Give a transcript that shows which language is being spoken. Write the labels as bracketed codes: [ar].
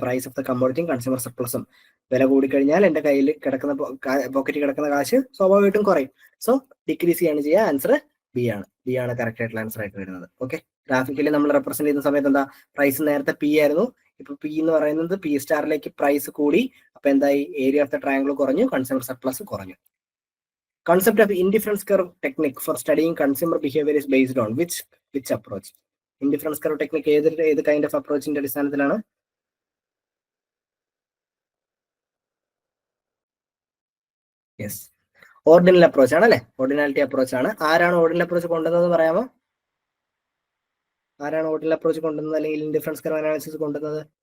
[ml] Price of the കമ്മോഡിറ്റിയും consumer സർപ്ലസും. വില കൂടിക്കഴിഞ്ഞാൽ എന്റെ കയ്യിൽ കിടക്കുന്ന പോക്കറ്റിൽ കിടക്കുന്ന കാശ് സ്വാഭാവികമായിട്ടും കുറയും. സോ ഡിക്രീസ് ചെയ്യാണ് ചെയ്യുക. ആൻസർ ബി ആണ്. ബി ആണ് കറക്റ്റ് ആയിട്ടുള്ള ആൻസർ ആയിട്ട് വരുന്നത്. ഓക്കെ, ഗ്രാഫിക്കലി നമ്മൾ റെപ്രസെന്റ് ചെയ്യുന്ന സമയത്ത് എന്താ? പ്രൈസ് നേരത്തെ പി ആയിരുന്നു, ഇപ്പൊ പി എന്ന് പറയുന്നത് പി സ്റ്റാറിലേക്ക് പ്രൈസ് കൂടി. അപ്പൊ എന്തായി? ഏരിയ ഓഫ് ദ ട്രയാങ്കിൾ കുറഞ്ഞു, കൺസ്യൂമർ സർപ്ലസ് കുറഞ്ഞു. [en] Concept of indifference curve technique for studying consumer behavior is based on which approach? [ml] Indifference curve technique ഏത് കൈൻഡ് ഓഫ് അപ്രോച്ചിന്റെ അടിസ്ഥാനത്തിലാണ്? യെസ്, ഓർഡിനൽ അപ്രോച്ച് ആണ് അല്ലെ? ഓർഡിനാലിറ്റി അപ്രോച്ച് ആണ്. ആരാണ് ഓർഡിനൽ അപ്രോച്ച് കൊണ്ടുവന്നത് പറയാമോ? ആരാണ് ഓർഡിനൽ അപ്രോച്ച് കൊണ്ടുവന്നത് അല്ലെങ്കിൽ ഇൻഡിഫറൻസ് കർവ് അനാലിസിസ് കൊണ്ടുവന്നത്?